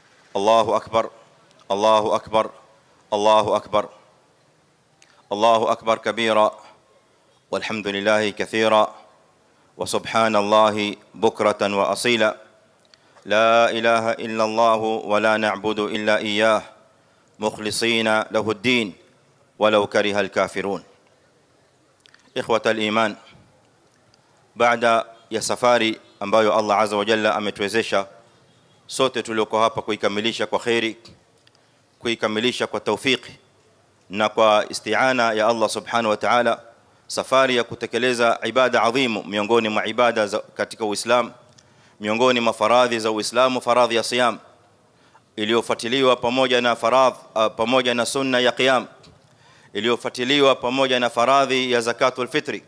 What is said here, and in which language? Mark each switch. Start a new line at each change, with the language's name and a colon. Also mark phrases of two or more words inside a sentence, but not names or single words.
Arabic: الله أكبر الله أكبر الله أكبر الله أكبر كبيرا والحمد لله كثيرا وسبحان الله بكرة وأصيلا لا إله إلا الله ولا نعبد إلا إياه مخلصين له الدين ولو كره الكافرون. إخوة الإيمان,
Swahili: baada ya safari ambayo Allah
Arabic: عز وجل
Swahili: ametuwezesha sote tulioko hapa kuikamilisha kwa khairi, kuikamilisha kwa tawfiki na kwa isti'ana ya Allah
Arabic: سبحانه وتعالى,
Swahili: safari ya kutekeleza ibada adhimu miongoni mwa ibada katika Uislamu, miongoni mwa faradhi za Uislamu, faradhi ya siyam iliyofuatiliwa pamoja na faradhi pamoja na sunna ya qiyam iliyofuatiliwa pamoja na faradhi ya
Arabic: زكاة الفطر.